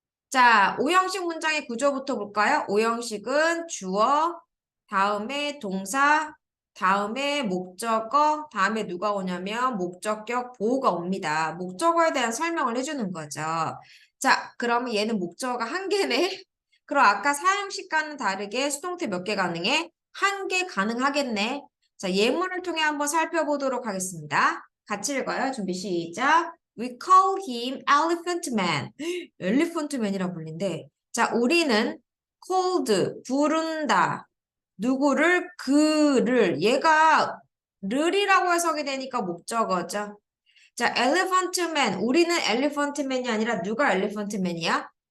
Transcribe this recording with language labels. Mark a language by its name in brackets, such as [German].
[Korean] 자, 5형식 문장의 구조부터 볼까요? 5형식은 주어, 다음에 동사, 다음에 목적어, 다음에 누가 오냐면 목적격 보호가 옵니다. 목적어에 대한 설명을 해주는 거죠. 자, 그러면 얘는 목적어가 한 개네. 그럼 아까 4형식과는 다르게 수동태 몇 개 가능해? 한 개 가능하겠네. 자, 예문을 통해 한번 살펴보도록 하겠습니다. 같이 읽어요. 준비 시작. [English] We call him Elephant Man. [Korean] 엘리펀트 맨이라 불린대. 자, 우리는 called, 부른다. 누구를? 그를. 얘가 르이라고 해석이 되니까 목적어죠. 자, elephant man. 우리는 elephant man이 아니라 누가 elephant man이야?